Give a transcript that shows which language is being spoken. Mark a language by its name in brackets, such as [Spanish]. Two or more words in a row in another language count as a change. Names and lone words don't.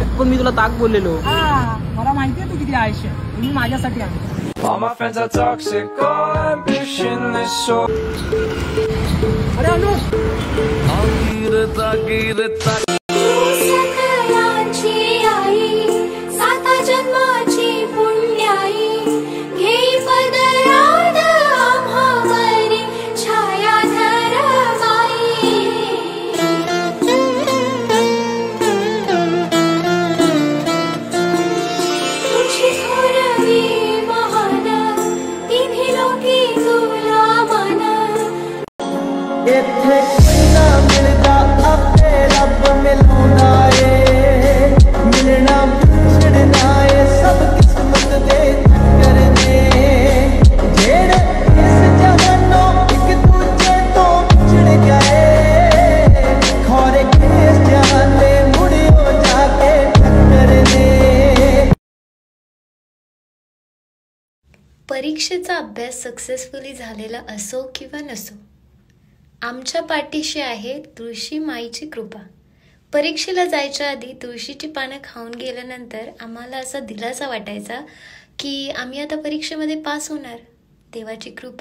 [Marathi] पण मी तुला ताक बोललेलो मला माहितीये तू किती आयुष्य मी माझ्यासाठी आणतो [English] All my friends are toxic, all ambition is so. [Marathi] अरे अनुष सकलांची आई साता जन्माची पुण्याई घेई पदरात आम्हावरी छाया धरमाई तुझी थोरवी महान तिन्ही लोकी तुला मान [Punjabi] ਇੱਥੇ ਕੋਈ ਨਾ ਮਿਲਦਾ ਆਪੇ ਰੱਬ ਮਿਲਾਉਂਦਾ ਏ ਮਿਲਣਾ ਵਿਛੜਨਾ ਏ ਸਭ ਕਿਸਮਤ ਦੇ ਚੱਕਰ ਨੇ ਜਿਹੜੇ ਇਸ ਜਹਾਨੋਂ ਇੱਕ ਦੂਜੇ ਤੋਂ ਵਿਛੜ ਗਏ ਖੋਰੇ ਕਿਸ ਜਹਾਨ ਦੇ ਮੁੜਿਓ ਜਾ ਕੇ ਟੱਕਰ ਨੇ [Marathi] परीक्षेचा अभ्यास सक्सेसफुली झालेला असो किंवा नसो, आमच्या पाठीशी आहे तुळशी माईची कृपा. परीक्षेला जायच्या आधी तुळशीची पानं खाऊन गेल्यानंतर आम्हाला असा दिलासा वाटायचा की आम्ही आता परीक्षेमध्ये पास होणार.